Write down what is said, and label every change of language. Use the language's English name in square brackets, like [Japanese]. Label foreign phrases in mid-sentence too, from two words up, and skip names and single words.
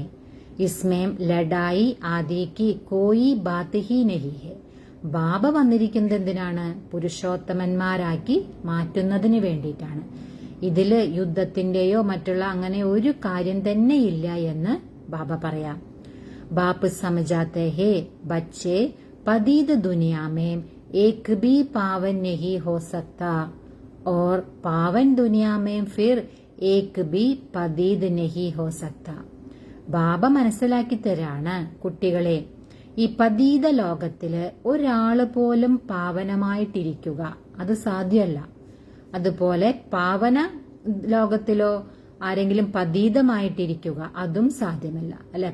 [Hindi] इसमें लड़ाई आदि की कोई बात ही नहीं है. [Malayalam] ബാബ വന്നിരിക്കുന്നത് എന്തിനാണ്? പുരുഷോത്തമന്മാരാക്കി മാറ്റുന്നതിന് വേണ്ടിയിട്ടാണ്. ഇതില് യുദ്ധത്തിന്റെയോ മറ്റുള്ള അങ്ങനെ ഒരു കാര്യം തന്നെയില്ല എന്ന് ബാബ പറയാം. [Hindi] बाप समझाते हैं बच्चे पदीद दुनिया में एक भी पावन नहीं हो सकता और पावन दुनिया में फिर एक भी पदीद नहीं हो सकता. [Malayalam] ബാബ മനസ്സിലാക്കി തരാണ് കുട്ടികളെ, ഈ പതീത ലോകത്തില് ഒരാള് പോലും പാവനമായിട്ടിരിക്കുക അത് സാധ്യമല്ല. അതുപോലെ പാവന ലോകത്തിലോ ആരെങ്കിലും പതീതമായിട്ടിരിക്കുക അതും സാധ്യമല്ല അല്ലെ.